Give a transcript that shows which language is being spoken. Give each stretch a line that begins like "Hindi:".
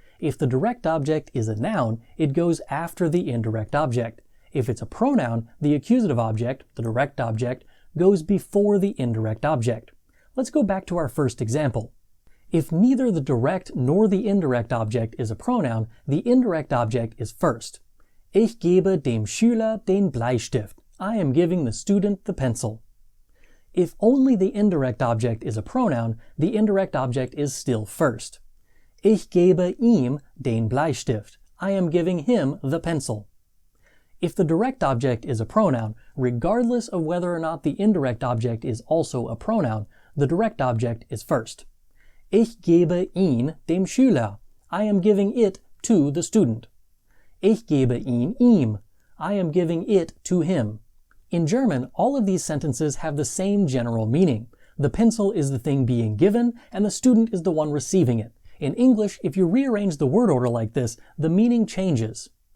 English: If the direct object is a noun, it goes after the indirect object. If it's a pronoun, the accusative object, the direct object, goes before the indirect object. Let's go back to our first example. If neither the direct nor the indirect object is a pronoun, the indirect object is first.
German: Ich gebe dem Schüler den Bleistift.
English: I am giving the student the pencil. If only the indirect object is a pronoun, the indirect object is still first.
German: Ich gebe ihm den Bleistift.
English: I am giving him the pencil. If the direct object is a pronoun, regardless of whether or not the indirect object is also a pronoun, the direct object is first.
German: Ich gebe ihn dem Schüler.
English: I am giving it to the student.
German: Ich gebe ihn ihm.
English: I am giving it to him. In German, all of these sentences have the same general meaning. The pencil is the thing being given, and the student is the one receiving it. In English, if you rearrange the word order like this, the meaning changes.